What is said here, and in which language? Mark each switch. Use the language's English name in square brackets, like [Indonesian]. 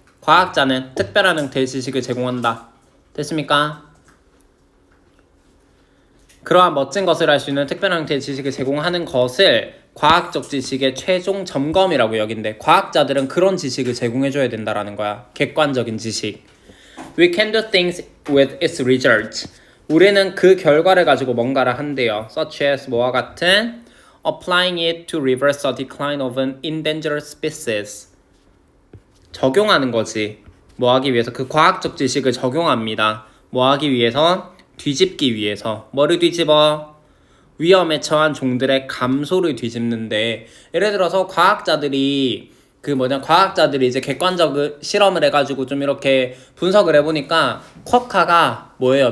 [Korean] 과학자는 특별한 형태의 지식을 제공한다. 됐습니까? 그러한 멋진 것을 할 수 있는 특별한 형태의 지식을 제공하는 것을 과학적 지식의 최종 점검이라고 여긴대. 과학자들은 그런 지식을 제공해줘야 된다라는 거야. 객관적인 지식. [English] We can do things with its results. [Korean] 우리는 그 결과를 가지고 뭔가를 한대요. [English] Such as [Korean] 뭐와 같은 [English] applying it to reverse the decline of an endangered species. [Korean] 적용하는 거지. 뭐 하기 위해서? 그 과학적 지식을 적용합니다. 뭐 하기 위해서? 뒤집기 위해서. 뭐를 뒤집어? 위험에 처한 종들의 감소를 뒤집는데, 예를 들어서 과학자들이 이제 객관적 실험을 해가지고 좀 이렇게 분석을 해보니까 쿼카가 뭐예요?